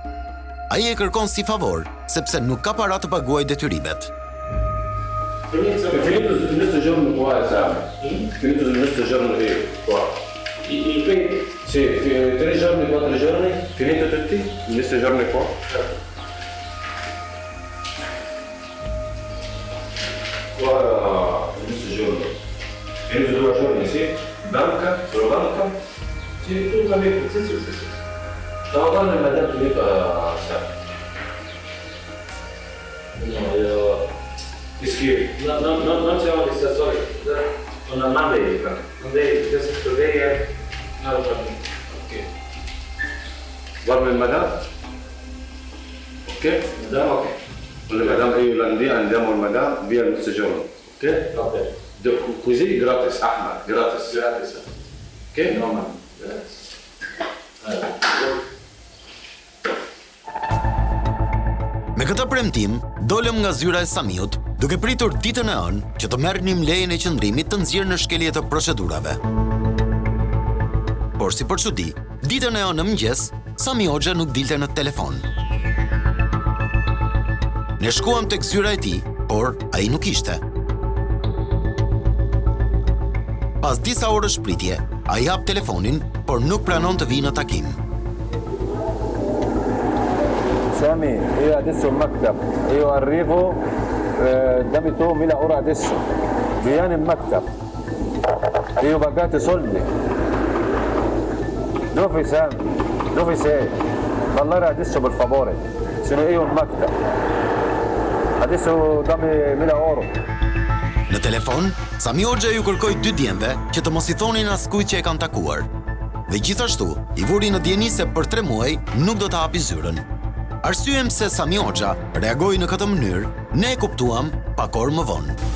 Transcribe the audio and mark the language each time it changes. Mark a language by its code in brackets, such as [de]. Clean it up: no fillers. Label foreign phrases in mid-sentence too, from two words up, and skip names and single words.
[sq] Ai e kërkon si favor sepse nuk ka para të paguajë detyrimet. [it] Finito questo giorno qua, esame. Finito questo giorno qua. Il pay? Sì, 3 giorni, 4 giorni, finito tutti, questo giorno qua. Qua, questo giorno. Finito 2 giorni, sì. Banca, solo banca. Sì, tutto capito, sì. Stavo parlando di madame Filippa, sa. No, io... Scrivi. Non c'è una distrazione. Non devi, [en] just today not a problem. [it] Ok. Guarda il madame? Ok? Madame, ok. Con le madame e io andiamo al madame via il soggiorno. Ok? Ok. Così gratis, Ahmad, gratis. Ok? No, man. Gratis. [sq] Me këtë premtim, dolëm nga zyra e Samiut, duke pritur ditën e ënë që të merrnim lejen e qëndrimit të nxjerr në shkelje të procedurave. Por si për çudi, ditën e ënë në mëngjes, Sami Hoxha nuk dilte në telefon. Ne shkuam tek zyra e tij, por ai nuk ishte. Pas disa orësh pritje, ai hap telefonin, por nuk pranon të vijë në takim. Sami, [it] io adesso in maktab, io arrivo dammi tu 1000 euro adesso, vieni in maktab, io pagate soldi. Dove Sami? Dove sei? Parlare adesso per favore, sono io in maktab, adesso dammi 1000 euro. [sq] Në telefon, Sami Hoxha ju kërkoi dy djemve që të mos i thonin askujt që e kanë takuar. Dhe gjithashtu, i vuri në dieni se për 3 muaj nuk do të hapi zyrën. Arsyem se Sami Hoxha reagoi në këtë mënyrë, ne e kuptuam pak orë më vonë.